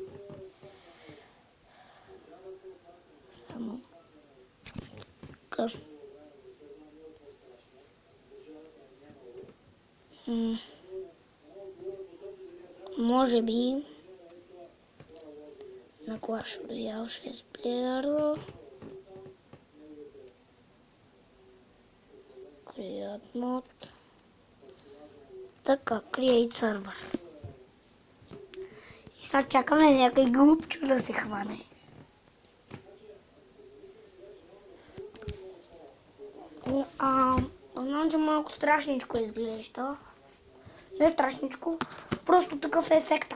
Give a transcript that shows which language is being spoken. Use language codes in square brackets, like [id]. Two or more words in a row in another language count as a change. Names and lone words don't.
[bg] Само. Така. Може би на Clash Royale 6 плеера. Create mod. Така, Create server. И сега чакаме някой глупчо да се хване. Знам, че малко страшничко изглежда. Не страшничко, просто такъв е ефекта.